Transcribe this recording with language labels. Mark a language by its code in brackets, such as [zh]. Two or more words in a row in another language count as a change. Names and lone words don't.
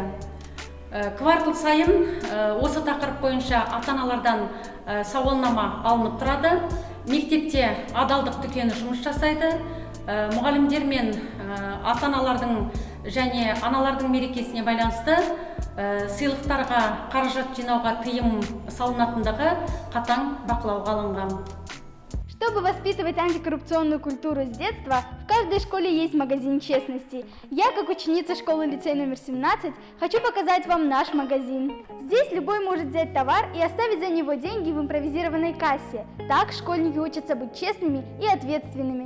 [kk] Квартал сайын осы тақырып бойынша ата-аналардан сауалнама алынып тұрады. Мектепте адалдық дүкені жұмыс жасайды. Мұғалімдер мен ата-аналардың және аналардың мерекесіне байланысты сыйлықтарға қаражат жинауға тыйым салынатындығы қатаң бақылауға алынған. [ru] Чтобы воспитывать антикоррупционную культуру с детства, в каждой школе есть магазин честности. Я, как ученица школы-лицей номер 17, хочу показать вам наш магазин. Здесь любой может взять товар и оставить за него деньги в импровизированной кассе. Так школьники учатся быть честными и ответственными.